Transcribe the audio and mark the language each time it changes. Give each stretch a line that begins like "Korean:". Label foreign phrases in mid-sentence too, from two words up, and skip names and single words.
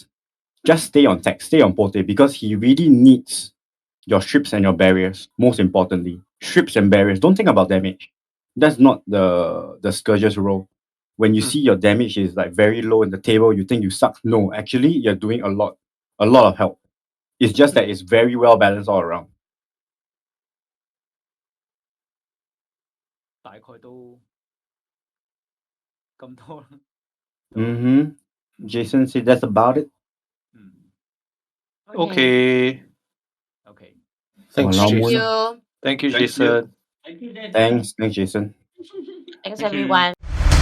English: Just stay on tech, stay on Pote, because he really needs your strips and your barriers. Most importantly, strips and barriers. Don't think about damage. That's not the Scourge's role. When you see your damage is like very low in the table, you think you suck. No, actually, you're doing a lot of help. It's just that it's very well balanced all around.
Cantonese: 大概都咁多啦。
English: Jason said that's about it. Okay. Thanks, Walau Jason. mula. Thank you, Jason. Thank you, Jason. Thanks, Jason. Thanks, Thank you. everyone.